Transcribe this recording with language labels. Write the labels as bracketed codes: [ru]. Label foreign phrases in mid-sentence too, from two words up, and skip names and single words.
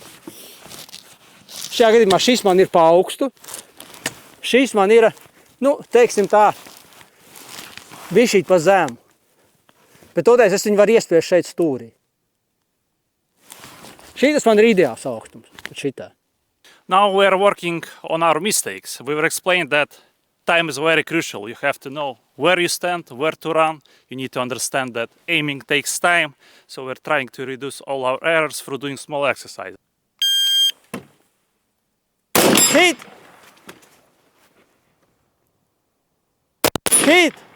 [lv] Šajā gadījumā šis man ir pa augstu. Šis man ir, teiksim tā, bišķīt pa zemu. Bet toties es viņu varu iespiest šeit stūrī. Šitas man ir ideāls augstums. Šitā. [en] Now we are working on our mistakes. We were explained that time is very crucial. You have to know where you stand, where to run. You need to understand that aiming takes time. So we're trying to reduce all our errors through doing small exercises. Hit! Hit!